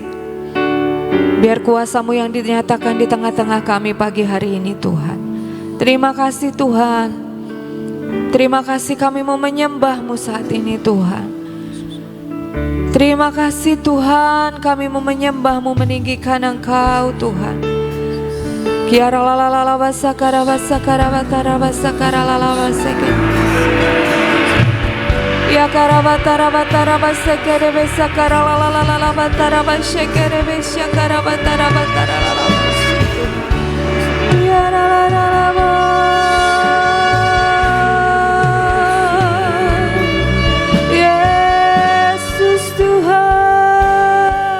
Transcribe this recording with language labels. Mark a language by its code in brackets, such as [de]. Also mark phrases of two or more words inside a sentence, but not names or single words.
[id] Biar kuasa-Mu yang dinyatakan di tengah-tengah kami pagi hari ini Tuhan. Terima kasih Tuhan. Terima kasih kami mau menyembah-Mu saat ini Tuhan. Terima kasih Tuhan, kami mau menyembah-Mu, meninggikan Engkau Tuhan. Kiara lalala basakara basakara batara basakara lalala basakara. Ya karabatara batara basekere besakara lalala batara basekere besakara batara batara lalala. Ya lalala. Yesus Tuhan.